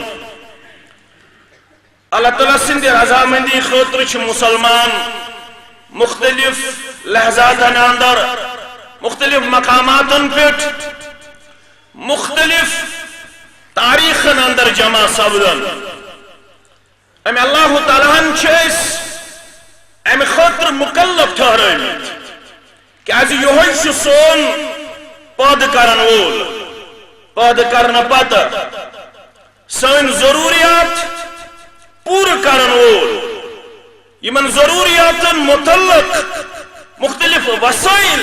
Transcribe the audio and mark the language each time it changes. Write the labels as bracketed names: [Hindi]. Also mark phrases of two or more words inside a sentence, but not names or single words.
[Kashmiri] اللہ تعالیٰ سندھ رضامندی خاطر مسلمان مختلف لحظات اندر مختلف مقامات پہ مختلف تاریخ اندر جمع سپدن ام اللہ تعالیٰ ام خاطر مکلف ٹھہرٲمٕتۍ کیازِ یہوے چھُ سون پٲدٕ کرن وول پٲدٕ کرنہٕ پتہٕ سٲنۍ ضروٗریات پوٗرٕ کرن وول یمن ضروٗریاتن متعلق مختلف وسائل